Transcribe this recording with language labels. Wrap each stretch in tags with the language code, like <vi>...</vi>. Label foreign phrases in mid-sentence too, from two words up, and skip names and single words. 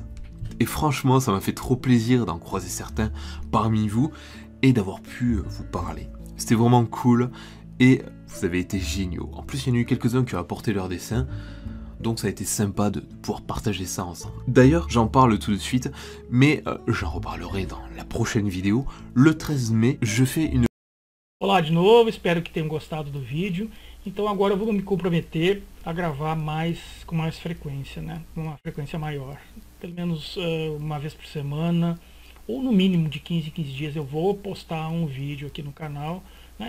<fr>Et franchement, ça m'a fait trop plaisir d'en croiser certains parmi vous et d'avoir pu vous parler. C'était vraiment cool et vous avez été géniaux. En plus, il y en a eu quelques-uns qui ont apporté leurs dessins. Donc ça a été sympa de pouvoir partager ça ensemble. D'ailleurs, j'en parle tout de suite, mais j'en reparlerai dans la prochaine vidéo. Le 13 mai, je fais une...</fr> <pt>Olá de novo, espero que tenham gostado do vídeo. Então agora eu vou me comprometer a gravar com mais frequência, né? Uma frequência maior. Pelo menos uma vez por semana, ou no mínimo de 15 em 15 dias eu vou postar um vídeo aqui no canal, né?</pt>